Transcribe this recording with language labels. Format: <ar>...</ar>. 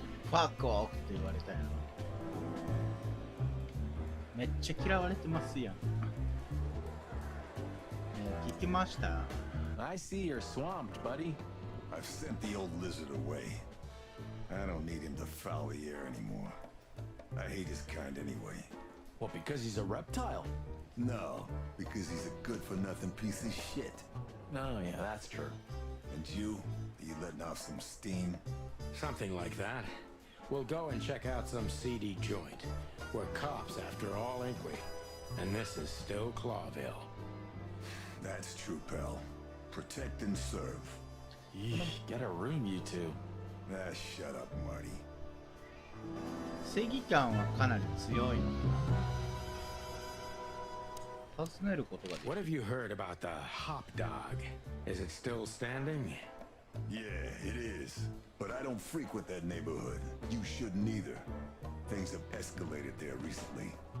<ja>ファックオフって言われたよ。めっちゃ嫌われてますやん。聞きました。</ja> <en>I see you're swamped, buddy. I've sent the old lizard away. I don't need him to foul the air anymore. I hate his kind anyway. Well, because he's a reptile. No, because he's a good-for-nothing piece of shit. Oh, yeah, that's true. And you? Are you letting off some steam? Something like that. We'll go and check out some seedy joint. We're cops after all, ain't we? And this is still Clawville. That's true, pal. Protect and serve. Yeesh, get a room, you two. Ah, shut up, Marty.</en> <ja>正義感はかなり強いのか。尋ねることができる。</ja> <en>What have you heard about the hop dog? Is it still standing? Yeah, it is. But I don't frequent that neighborhood. You shouldn't either. Things have escalated there recently.</en>